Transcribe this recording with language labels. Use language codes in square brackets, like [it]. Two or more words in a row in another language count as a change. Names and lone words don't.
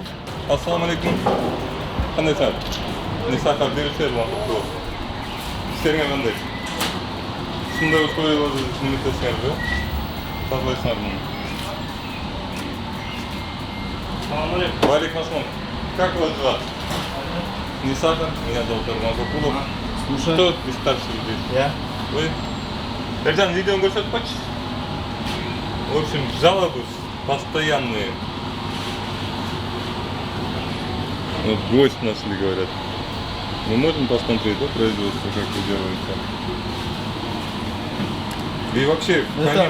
[ar] السلام عليكم. [ky] Кандайсыңар? Нисахар берушер макул. Иштериңер кандай? Ушундай условияларды неметесиңерби? Тазалайсыңар муну. [ar] وعليكم السلام. [ru] Как вас зовут? Нисахар, меня зовут Арман Кукулов. Слушай. Кто из старших здесь? Я. Вы? [ky] Эржан, видео көрсөтүп койчу. [ru] В общем, жалобы постоянные. Вот гость нашли, говорят. Мы можем посмотреть, да, производство, как вы делаете? И вообще, Это-